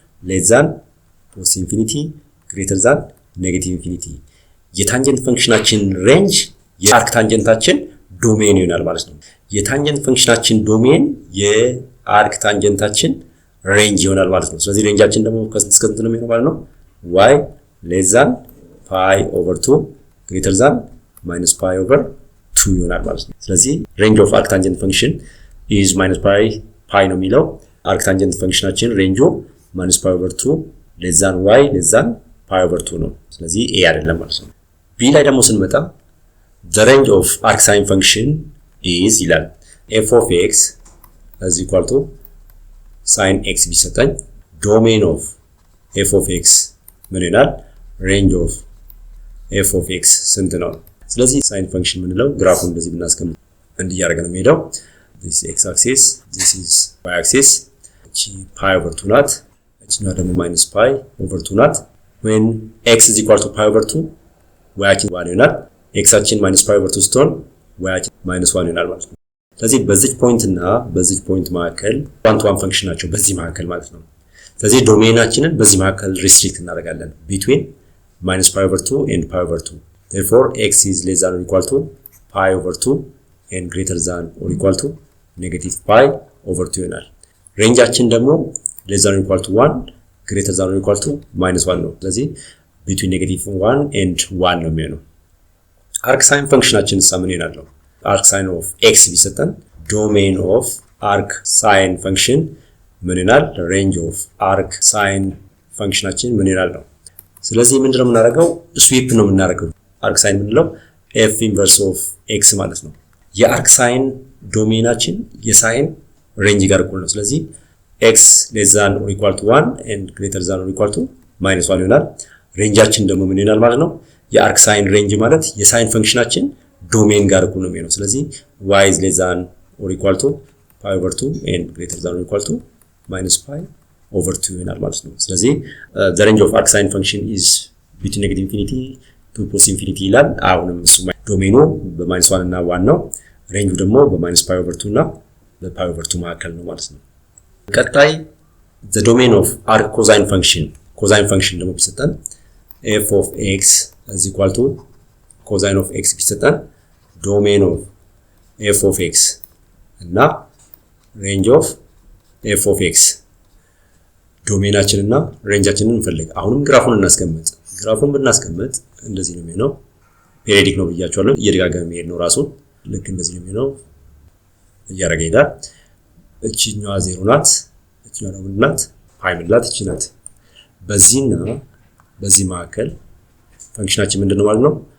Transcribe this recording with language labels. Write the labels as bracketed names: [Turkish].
[English] less than plus infinity greater than negative infinity። [Amharic] የታንጀንት ፈንክሽናችን ሬንጅ የአርክ ታንጀንታችን ዶሜን ይሆናል ማለት ነው። የታንጀንት ፈንክሽናችን ዶሜን የአርክ ታንጀንታችን ሬንጅ ይሆናል ማለት ነው። ስለዚህ ሬንጃችን ደግሞ ከስንት እስከ ስንት ነው የሚሆነው ማለት ነው? [English] y less than pi over 2 greater than minus pi over 2 [Amharic] ይሆናል ማለት ነው። ስለዚህ [English] range of arc tangent function is minus pi [Amharic] ነው የሚለው [English] arc tangent [Amharic] ፈንክሽናችን ሬንጁ [English] minus pi over 2 less than y less than pi over 2 [Amharic] ነው። ስለዚህ a አይደለም ማለት ነው። b ላይ ደግሞ ስንመጣ [English] the range of arc sin function is [Amharic] ይላል [English] f of x is equal to sin x [Amharic] ቢሰጠኝ [English] domain of f of x [Amharic] ምን ይሆናል? [English] range of f of x [Amharic] ስንት ነው? ስለዚህ sin function ምንለው ግራፉን እንደዚህ ብናስቀምጥ እንዲህ ያደርገ ነው የሚሄደው። [English] this x axis this is y axis [Amharic] እቺ pi over 2 ናት። እቺኛው ደግሞ minus pi over 2 ናት። [English] when x is equal to pi over 2 [Amharic] y አችን 1 ይሆናል። x አችን minus pi over 2 ስትሆን y አችን minus 1 ይሆናል ማለት ነው። ስለዚህ በዚህ ፖይንት እና በዚህ ፖይንት መካከል ዋን ቱ ዋን ፈንክሽን ናቸው በዚህ መካከል ማለት ነው። ስለዚህ ዶሜናችንን በዚህ መካከል ሪስትሪክት እናደርጋለን [English] between minus pi over 2 and pi over 2. Therefore x is less than or equal to pi over 2 and greater than or equal to negative pi over 2 [Amharic] ይሆናል። ሬንጃችን ደግሞ [English] less than or equal to 1 greater than or equal to minus 1 [Amharic] ነው። ስለዚህ [English] between negative 1 and 1 [Amharic] ነው የሚሆነው። [English] arc sin [Amharic] ፈንክሽናችን ምን ይሆናል? [English] arc sin of x [Amharic] ቢሰጠን [English] domain of arc sin function [Amharic] ምን ይሆናል? [English] range of arc sin [Amharic] ፈንክሽናችን ምን ይሆናል ነው። ስለዚህ ምንድነው የምናደርገው? ስዊፕ ነው የምናደርገው። arc sin ምንለው f inverse of x ማለት ነው። የarc sin ዶሜናችን የሳይን ሬንጅ ጋር እኩል ነው። ስለዚህ [English] x less than or equal to 1 and greater than or equal to minus 1 [Amharic] ይሆናል። ሬንጃችን ደግሞ ምን ይሆናል ማለት ነው? የarc sin ሬንጅ ማለት የሳይን ፈንክሽናችን ዶሜን ጋር እኩል ነው የሚሆነው። ስለዚህ [English] y is less than or equal to pi over 2 [Amharic] and greater than or equal to minus pi over 2 ይሆናል ማለት ነው። ስለዚህ [English] the range of arc sin function is between negative infinity to plus infinity [Amharic] ይላል። አሁንም እሱ ዶሜኑ በማይነስ 1 እና 1 ነው። ሬንጁ ደግሞ በማይነስ pi over 2 እና በpi over 2 መካከል ነው ማለት ነው። ቀጣይ [English] the domain of arc cosine function [Amharic] ደግሞ ቢሰጠን [English] f of x is equal to cosine of x [Amharic] ቢሰጠን [English] domain of f of x [Amharic] እና [English] range of f of x [Amharic] ዶሜናችንና ሬንጃችንን እንፈልግ። አሁንም ግራፉን እናስቀምጥ። ግራፉን ብናስቀምጥ እንደዚህ ነው የሚሆነው። ፔሪዮዲክ ነው ብያችኋለሁ። እየደጋገመ የሚሄድ ነው ራሱ ልክ እንደዚህ ነው የሚሆነው። እያደረገ ይሄዳል። እቺኛዋ 0 ናት። እቺኛዋ ደግሞ ናት ፓይ ምንላት እቺ ናት። በዚህና በዚህ መካከል ፈንክሽናችን ምንድነው ማለት ነው?